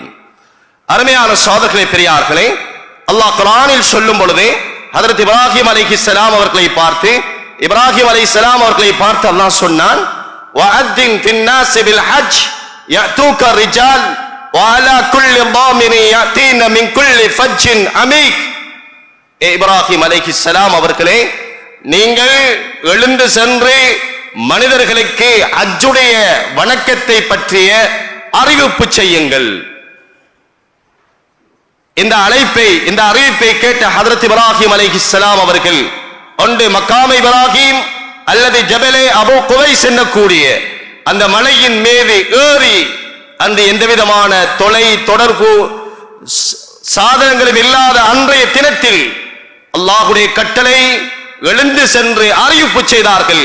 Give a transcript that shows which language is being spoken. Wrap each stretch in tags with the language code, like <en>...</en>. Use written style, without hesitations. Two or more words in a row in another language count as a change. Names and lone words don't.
<ta>அருமையான சகோதரர்களே, பெரியார்களே, அல்லாஹ் குர்ஆனில் சொல்லும் பொழுது ஹஜ்ரத் இப்ராஹிம் அலைஹிஸ்ஸலாம் அவர்களை பார்த்து அல்லாஹ் சொன்னான்,</ta> <ar>وأذن في الناس بالحج يأتوك رجالا وعلى كل ضامر يأتين من كل فج عميق.</ar> <ta>இப்ராஹிம் அலைஹிஸ்ஸலாம் அவர்களே, நீங்கள் எழுந்து சென்று மனிதர்களுக்கு ஹஜ்ஜுடைய வணக்கத்தை பற்றிய அறிவிப்பு செய்யுங்கள். இந்த அறிவிப்பை கேட்ட ஹஜ்ரத் இப்ராஹிம் அலைஹிஸ்ஸலாம் அவர்கள் ஒன்று மக்காம் இப்ராஹிம் அல்லது ஜபலே அபு குவைஸ் என்னக்கூடிய அந்த மலையின் மீது ஏறி அந்த எந்தவிதமான தொடர்பு சாதனங்களும் இல்லாத அன்றைய தினத்தில் அல்லாஹ்வுடைய கட்டளை எழுந்து சென்று அறிவிப்பு செய்தார்கள்.</ta>